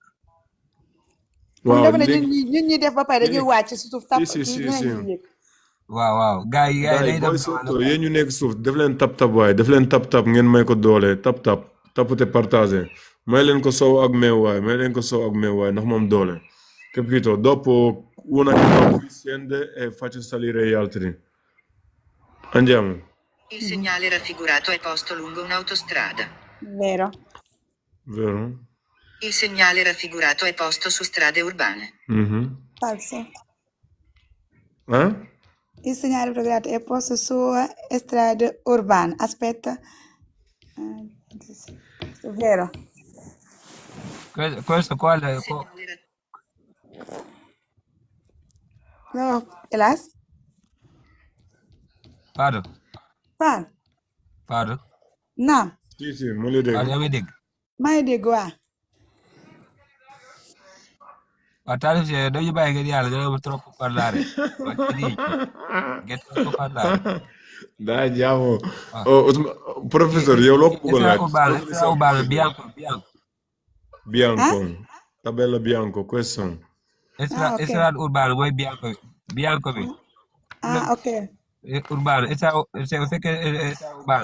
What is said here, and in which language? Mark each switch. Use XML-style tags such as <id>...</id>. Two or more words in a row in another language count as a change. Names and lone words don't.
<wo>waaw léegi ñun ñi def ba pare dañuy wàcc si suuf tap si waaw gars yi day dem yéen ñu nekk suuf def leen tap waaye def leen tap ngeen may ko doole tap te partagé may leen ko sow ak meew waaye ndax moom doole</wo> <it>capito dopo una che qui scende e faccio salire gli altri andiamo. Il segnale raffigurato è posto lungo un'autostrada. Vero. Il segnale raffigurato è posto su strade urbane. Falso. Il segnale raffigurato è posto su strade urbane. Aspetta. Vero. Questo quale? No, Elas? Pardon. No. Sì,</it> <wo>ma li dégg. yaa ngi dégg. maa ngi dégg waa. waaw Taalif si dañu bàyyi ngeen yàlla nga am trop parlare. Ngeen trop parlare.</wo> <it>Dai, andiamo. Professor, io l'ho Extra urbano, bianco. Tabella bianco, questo. Extra urbano, mooy bianco bi. Ok. Urbano, fekkee extra urbano.</it>